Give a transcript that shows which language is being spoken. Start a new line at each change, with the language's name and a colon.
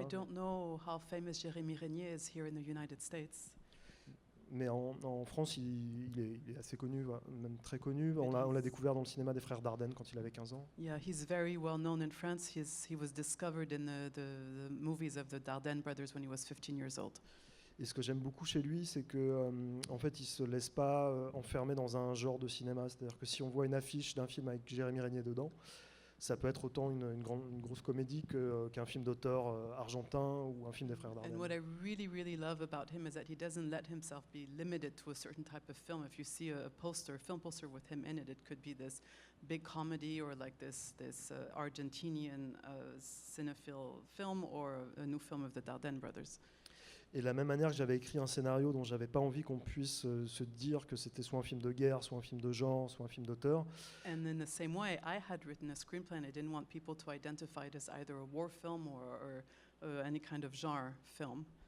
English: I don't know how famous Jérémy Régnier is here in the United States.
French: Mais en France, il est assez connu, même très connu. On l'a découvert dans le cinéma des Frères Dardenne quand il avait 15 ans.
English: Yeah, he's very well known in France. He was discovered in the movies of the Dardenne brothers when he was 15 years old.
French: Et ce que j'aime beaucoup chez lui, c'est que en fait, il se laisse pas enfermer dans un genre de cinéma. C'est-à-dire que si on voit une affiche d'un film avec Jérémy Régnier dedans, ça peut être autant une grosse comédie qu'un film d'auteur argentin ou un film des Frères Dardenne.
English: And what I really, really love about him is that he doesn't let himself be limited to a certain type of film. If you see a film poster with him in it, it could be this big comedy or like this Argentinian cinephile film or a new film of the Dardenne brothers.
French: Et de la même manière que j'avais écrit un scénario dont j'avais pas envie qu'on puisse se dire que c'était soit un film de guerre, soit un film de genre, soit un film d'auteur.
English: And in the same way, I had written a screenplay and I didn't want people to identify it as either a war film or any kind of genre film.